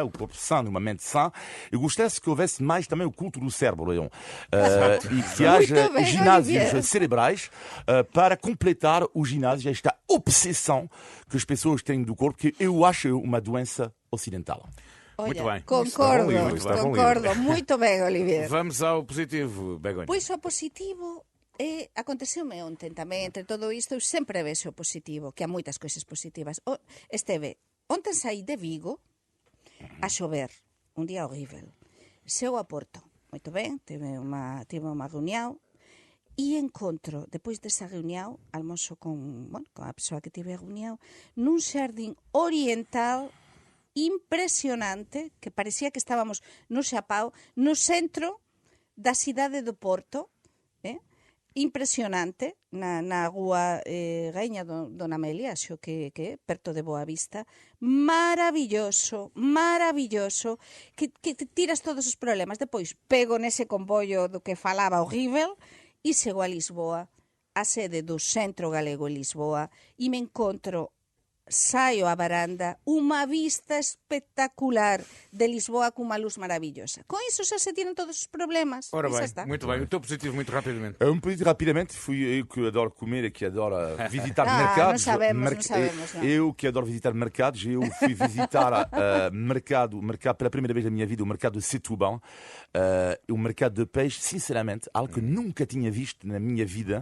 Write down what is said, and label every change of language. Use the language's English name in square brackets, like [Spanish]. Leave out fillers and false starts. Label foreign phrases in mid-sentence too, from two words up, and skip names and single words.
[Portuguese] O corpo sano, uma mente sã. Eu gostaria que houvesse mais também o culto do cérebro, Leon. E que haja bem, ginásios Olivier. cerebrais para completar o ginásio, esta obsessão que as pessoas têm do corpo, que eu acho uma doença ocidental. Muito Olha, bem. concordo, Está bom livro. concordo, muito bem, Olivier. Vamos ao positivo, Begonha. [Galician] Pois o positivo aconteceume ontem tamén, entre todo isto, eu sempre vexo o positivo, que há moitas cousas positivas. Ontem saí de Vigo a chover, un día horrível. Chego a Porto, moito ben, tive unha reunión, [Portuguese] E encontro, depois dessa reunião, almoço [Galician] com a pessoa que tive a reunião, num jardim oriental impresionante, que parecía que estábamos no Xapao, no centro da cidade do Porto, impresionante, na rúa Reña Dona Amelia, xo que é, perto de Boa Vista, maravilloso, que tiras todos os problemas. Depois pego nese comboio do que falaba horrível e chego a Lisboa, a sede do Centro Galego en Lisboa, e me encontro, saio á varanda, unha vista espectacular de Lisboa con unha luz maravillosa. Com iso xa se tiram todos os problemas. [Portuguese] Ora [Galician] E xa [Portuguese] bem, [Galician] está. [Portuguese] muito bem. O teu positivo, muito rapidamente. Muito rapidamente, fui eu que adoro comer e que adoro visitar mercados. Não sabemos. Não. Eu que adoro visitar mercados, eu fui visitar mercado pela primeira vez na minha vida, o mercado de Setúbal, o mercado de peixe, sinceramente, algo que nunca tinha visto na minha vida.